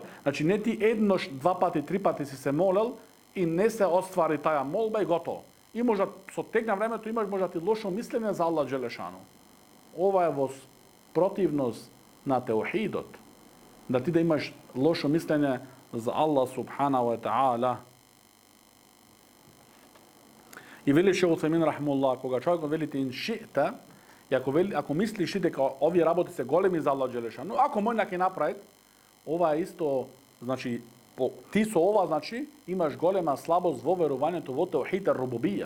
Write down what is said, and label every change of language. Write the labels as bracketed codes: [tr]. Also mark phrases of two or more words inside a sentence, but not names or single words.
[mk] Значи не ти еднош, два пати, три пати си се молел и не се оствари таа молба и готово. И можда со тек на времето имаш можда ти лошо мислене за [ar] الله جل شأنه. [mk] Ова е во противност на теухидот. Да ти да имаш лошо мислене за Аллах [ar] سبحانه وتعالى. [mk] И вели Шейх Утаймин рахимуллах, кога човекот велите иншита, и ако мислиш дека овие работи се големи за [ar] الله جل شأنه, [mk] ако мој ќе направи, ова е исто, значи, ти со ова, значи, имаш голема слабост во верувањето во [ar] توحيد الربوبية.